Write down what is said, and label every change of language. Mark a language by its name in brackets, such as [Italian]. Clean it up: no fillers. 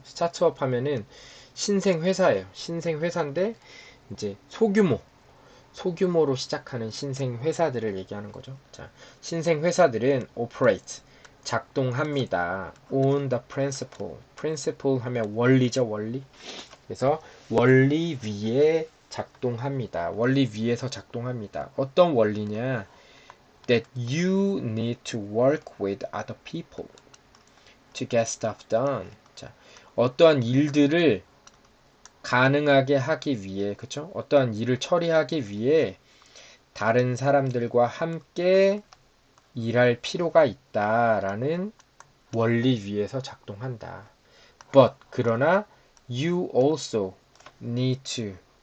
[Korean] 스타트업 하면은 신생 회사예요. 신생 회사인데 이제 소규모로 시작하는 신생 회사들을 얘기하는 거죠. 자, 신생 회사들은 operate, 작동합니다. [English] on the principle [Korean] 하면 원리죠, 원리. 그래서 원리 위에 작동합니다. 원리 위에서 작동합니다. 어떤 원리냐? [English] That you need to work with other people to get stuff done. [Korean] 자, 어떠한 일들을 가능하게 하기 위해, 그쵸? 어떠한 일을 처리하기 위해 다른 사람들과 함께 일할 필요가 있다라는 원리 위에서 작동한다. [English] But, [Korean] 그러나, [English] you also need to.